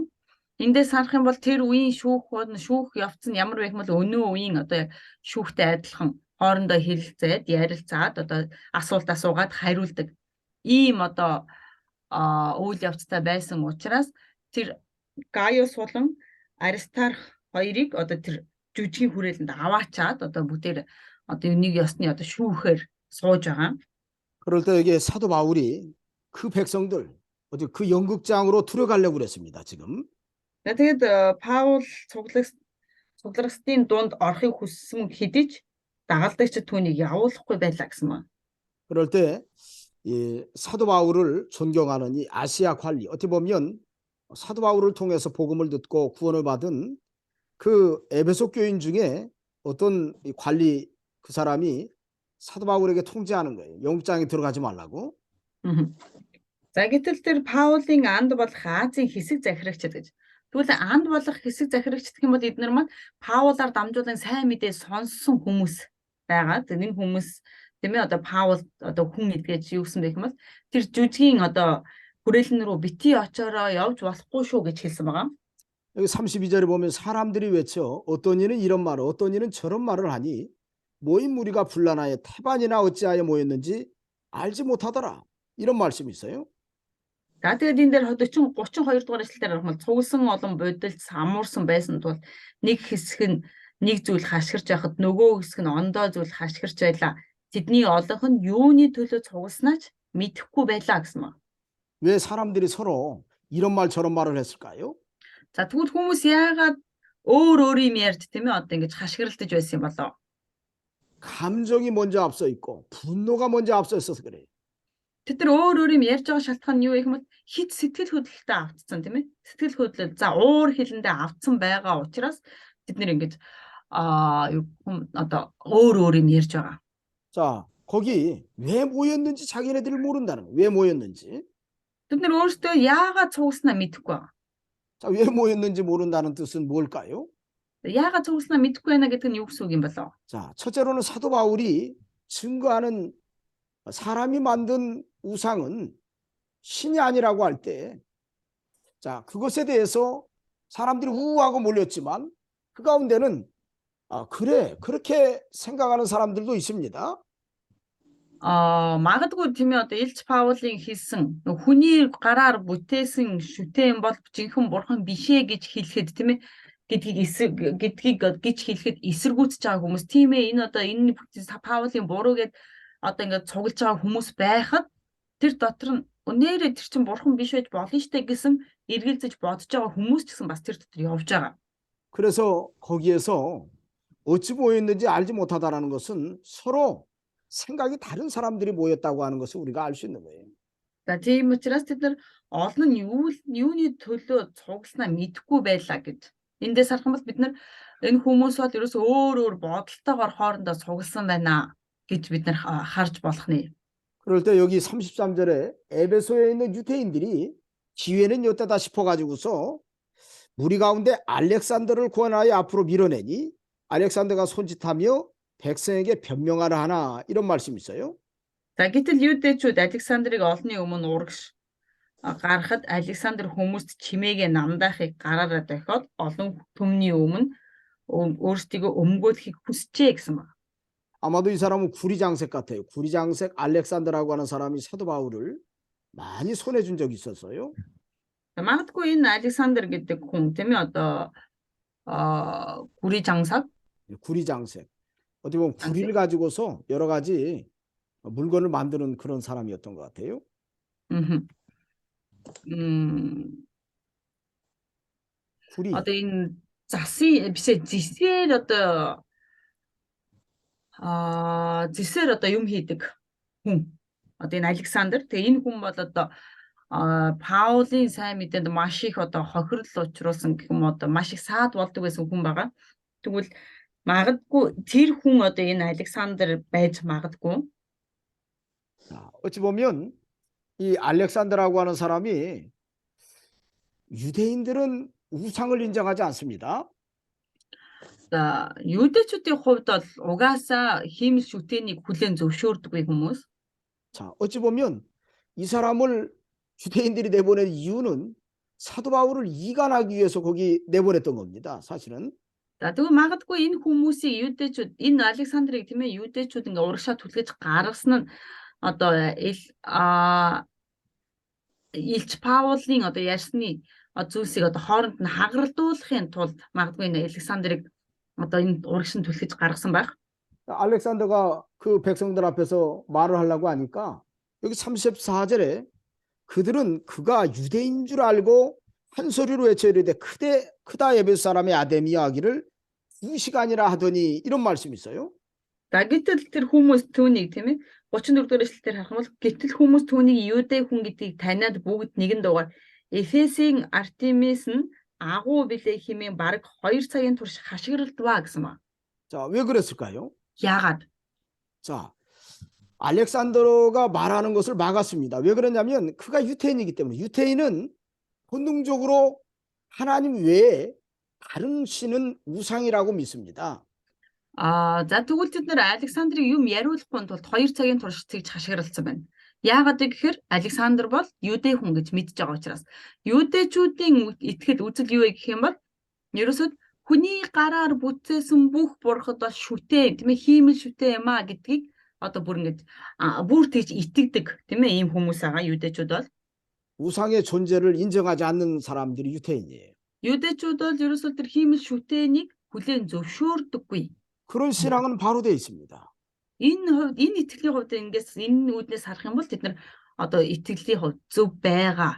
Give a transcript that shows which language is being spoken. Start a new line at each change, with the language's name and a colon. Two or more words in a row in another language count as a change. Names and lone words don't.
Mongolian: Эндээс харах юм бол тэр үеийн шүүх явц нь ямар байх юм бол өнөө үеийн одоо яг шүүхтэй адилхан хоорондоо хэлэлцээд ярилцаад одоо асуулт асуугаад хариулдаг ийм одоо үйл явцтай байсан учраас тэр Гaius болон Аристарх хоёрыг одоо тэр жүжигний хүрээлэнд аваачаад одоо бүгдээр одоо нэг ёсны одоо шүүхээр сууж байгаа.
Korean: 그럴 때 여기 사도 바울이 그 백성들 어디 그 연극장으로 들어가려고 그랬습니다. 지금.
Mongolian: Тэгээд Паул цуглагчдын дунд орохыг хүссэн хэдиж дагалдагч түүнийг явуулахгүй байлаа гэсэн мөн.
Korean: 그럴 때 이 사도 바울을 존경하는 이 아시아 관리 어떻게 보면 사도 바울을 통해서 복음을 듣고 구원을 받은 그 에베소 교인 중에 어떤 이 관리 그 사람이 사도 바울에게 통지하는 거예요. 영장에 들어가지 말라고. Мгм.
Mongolian: За гэтэл тэр Паулийн анд болох Азийн хэсэг захирагчд гэж. Тэгвэл анд болох хэсэг захирагчд гэх юм бол эдгээр маань Паулаар дамжуулан сайн мэдээ сонссон хүмүүс байгаа. Тэр энэ хүмүүс тийм ээ одоо Паул одоо хүн эдгэж юу гэсэн бэ гэх юм бол тэр жүжгийн одоо хүрээлэн рүү бити очороо явж болохгүй шүү гэж хэлсэн байгаа.
Korean: 여기 32절에 보면 사람들이 외쳐 어떤 이는 이런 말을 어떤 이는 저런 말을 하니 모인 무리가 분란하여 태반이나 어찌하여 모였는지 알지 못하더라. 이런 말씀이 있어요.
Mongolian: За тэгээд энэ дээр 32 дугаар эшлэлээр харах юм цугсан олон бодолд самуурсан байсан тул нэг хэсэг нь нэг зүйл хашгирч байхад нөгөө хэсэг нь ондоо зүйл хашгирч байлаа. Тэдний олонх нь юуны төлөө цугснаач мэдэхгүй байлаа гэсэн маа.
Korean: 왜 사람들이 서로 이런 말 저런 말을 했을까요?
Mongolian: За тэгвэл хүмүүс яагаад өөр өөр юм ярьж тийм ээ одоо ингэж хашгиралдаж байсан юм болоо.
Korean: 감정이 먼저 앞서 있고 분노가 먼저 앞서 있어서 그래요.
Mongolian: Тэд нар өөр өөр юм ярьж байгаа шалтгаан нь юу гэх юм бол хит сэтгэл хөдлөлтөд автцсан тийм ээ. Сэтгэл хөдлөл за уур хилэндээ автсан байгаа учраас тэд нэр ингэж одоо өөр өөр юм ярьж байгаа.
Korean: 자, 거기 왜 모였는지 자기네들이 모른다는 거예요. 왜 모였는지.
Mongolian: Тэд нар өөрсдөө яагаад цугснаа мэдэхгүй байгаа.
Korean: 자, 왜 모였는지 모른다는 뜻은 뭘까요? 야가 저것이나 믿고 해나 같은 육속인 벌써. 자, 첫째로는 사도 바울이 증거하는 사람이 만든 우상은 신이 아니라고 할 때, 자, 그것에 대해서 사람들이 우우하고 몰렸지만 그 가운데는 그래, 그렇게 생각하는 사람들도 있습니다. 마가드고 팀이 어떤 일치 파울링
Mongolian: хийсэн хүний гараар бүтээсэн шүтэн бол жинхэнэ бурхан бишээ гэж хэлэхэд тийм ээ гэдгийг гэж хэлэхэд эсэргүүцэж байгаа хүмүүс тийм ээ энэ одоо энэ Паулийн буруу гэд одоо ингээд цуглаж байгаа хүмүүс байхад тэр дотор нь өнөөрөө тэр чин бурхан биш байж болно штэ гэсэн эргэлзэж бодож байгаа хүмүүс ч гэсэн бас тэр дотор явж байгаа.
Korean: 그래서 거기에서 어찌 모였는지 알지 못하다라는 것은 서로 생각이 다른 사람들이 모였다고 하는 것을 우리가 알 수 있는 거예요.
Mongolian: За тийм учраас тэд нар олон нь юуны төлөө цугласнаа мэдэхгүй байлаа гэж. Эндээс харах юм бол бид нар энэ хүмүүс бол ерөөсөө өөр өөр бодолтойгоор хоорондоо цугласан байна гэж бид нар харж болох нэ.
Korean: 그럴 때 여기 33절에 에베소에 있는 유대인들이 기회는 이때다 싶어가지고서 무리 가운데 알렉산더를 구원하여 앞으로 밀어내니 알렉산더가 손짓하며 백성에게 변명하라 하나 이런 말씀이 있어요.
Mongolian: За гэтэл юудэчүүд Александрыг олонний өмнө урагш гаргахад Александр хүмүүст чимээгээ намдаахыг гараараа дохиод олон түмний өмнө өөрсдийгөө өмгөөлөхийг хүсчээ гэсэн байна.
Korean: 아마도 이 사람은 구리장색 같아요. 구리장색 알렉산더라고 하는 사람이 사도 바울을 많이 손해준 적이 있었어요.
Mongolian: Магадгүй энэ Александр гэдэг хүн тийм ээ одоо
Korean: 구리 장삭 구리장색. 어떻게 보면 구리를 가지고서 여러 가지 물건을 만드는 그런 사람이었던 것 같아요. 구리.
Mongolian: одоо энэ засын бишээ зисээр одоо зисээр одоо юм хийдэг хүн. Одоо энэ Александр. Тэгээ энэ хүн бол одоо Паулийн сайн мэдээнд маш их одоо хохирол учруулсан гэх юм одоо маш их саад болдог байсан хүн байгаа. Тэгвэл магадгүй тэр хүн одоо энэ Александр байж магадгүй.
Korean: 어찌 보면 이 알렉산더라고 하는 사람이 유대인들은 우상을 인정하지 않습니다.
Mongolian: За юудэчүүдийн хувьд бол угаасаа хиймэл шүтээнийг хүлээн зөвшөөрдөггүй хүмүүс.
Korean: 자, 어찌 보면 이 사람을 유대인들이 내보낸 이유는 사도 바울을 이간하기 위해서 거기 내보냈던 겁니다. 사실은.
Mongolian: За тэгвэл магадгүй энэ хүмүүсийг юудэчүүд энэ Александрыг тийм ээ юудэчүүд ингээ урагшаа түлхэж гаргасан нь одоо Илч Паулийн одоо ярьсны зүйлсийг одоо хооронд нь хагаралдуулахын тулд магадгүй энэ Александрыг одоо энэ урагшин түлхэж гаргасан байх.
Korean: 알렉산더가 그 백성들 앞에서 말을 하려고 하니까 여기 34절에 그들은 그가 유대인 줄 알고 한 소리로 외쳐 이르되 크다 에베소 사람의 아데미아 하기를 2시간이라 하더니 이런 말씀이 있어요.
Mongolian: За гэтэл тэр хүмүүс түүнийг тийм ээ 34 дугаар эшлэлээр харах юм бол гэтэл хүмүүс түүнийг юудэ хүн гэдгийг таниад бүгд нэгэн дугаар Эфесийн Артемис нь агуу билээ хэмээн бараг 2 цагийн турш хашгиралдваа гэсэн ба.
Korean: 자, 왜 그랬을까요?
Mongolian: Яагаад?
Korean: 자, 알렉산더가 말하는 것을 막았습니다. 왜 그러냐면 그가 유태인이기 때문에. 유태인은 본능적으로 하나님 외에 다른 신은 우상이라고 믿습니다.
Mongolian: За тэгвэл тэд нэр Александрыг юм яриулахгүй тулд 2 цагийн турш тэгж хашгиралцсан байна. Яагаад гэхээр Александр бол юудэ хүн гэж мэдж байгаа учраас. Юудэчүүдийн итгэл үзэл юу вэ гэх юм бол ерөөсөд хүний гараар бүтээсэн бүх бурхад бол шүтээ, тийм ээ, хиймэл шүтээ юм а гэдгийг одоо бүр ингэж бүр тэгж итгэдэг, тийм ээ, ийм хүмүүс байгаа юудэчүүд бол.
Korean: 우상의 존재를 인정하지 않는 사람들이 유태인이에요.
Mongolian: Юудэчүүд бол ерөөсөө тэр хиймэл шүтээнийг хүлээн зөвшөөрдөггүй.
Korean: 그런 신앙은 바로 돼 있습니다.
Mongolian: Энэ хувьд энэ итгэлийн хувьд ингээс энэ үүднээс харах юм бол тэд нар одоо итгэлийн хувьд зөв байгаа.